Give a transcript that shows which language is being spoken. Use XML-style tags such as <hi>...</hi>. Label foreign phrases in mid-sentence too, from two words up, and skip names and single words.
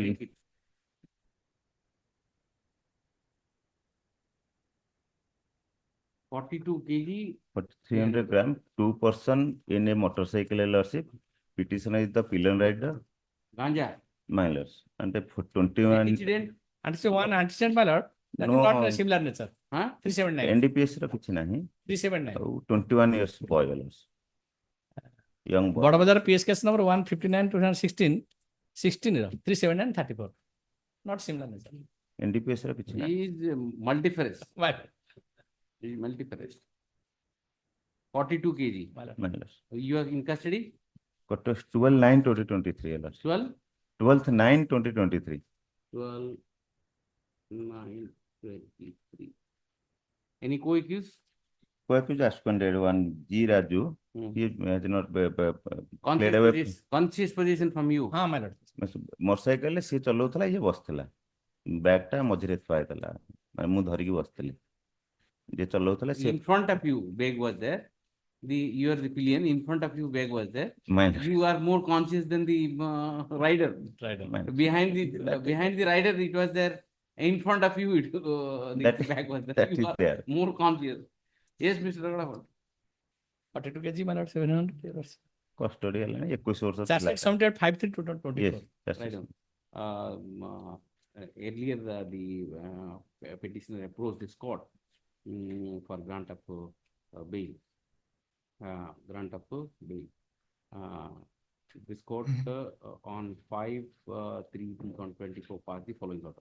<en>take it. 42 kg, But 300 gram, 2 person in a motorcycle LRC. Petitioner is the pillion rider, ganja, my lords. And for 21 incident, Antecedent one, antecedent, my lord, that is No. not a similar nature. huh? 379,</en> <or>NDPS ର କିଛି ନାହିଁ</or> <en>379. ଆଉ 21 years boy lords. Young boy. Badabazar PS case number 159 2016, 16 year, 379 34. Not similar nature.</en> <or>NDPS ର କିଛି ନାହିଁ</or> <en>He is multifarious. Why? He is multifarious. 42 kg. My lord. my lords. You are in custody? Got to 12/9/2023 lords. 12, 12/9/2023. 12, 9, 23. Any co-accused? Co-accused suspended one G Raju. Hmm. He has not Conscious away. conscious possession from you. हाँ, my lord.</en> <or>ମୋଟରସାଇକେଲ ରେ ସିଏ ଚଲାଉଥିଲା ଇଏ ବସିଥିଲା ବ୍ୟାଗ୍ ଟା ମଝିରେ ଥୁଆ ହେଇଥିଲା ମାନେ ମୁଁ ଧରିକି ବସିଥିଲି ଯିଏ ଚଲାଉଥିଲା ସିଏ</or> <en>In front of you, bag was there. You are the pillion. In front of you, bag was there. Mind- You are more conscious than the rider. Right. mind- Behind the rider, it was there. In front of you, the That- bag was there. that You is are there. more conscious. Yes, Mr. Raghavan. 42 kg, my lord, 700 years.</en> <or>କଷ୍ଟଡି ହେଲାଣି 21 ବର୍ଷ</or> <en>Charge</en> <or>ଥିଲା</or> <en>sheet submitted 5/3/2024. Yes, that's Right it. on. Earlier, the petitioner approached this court for grant of bail. Grant of bail. This court on 5/3/2024 passed the following order.</en>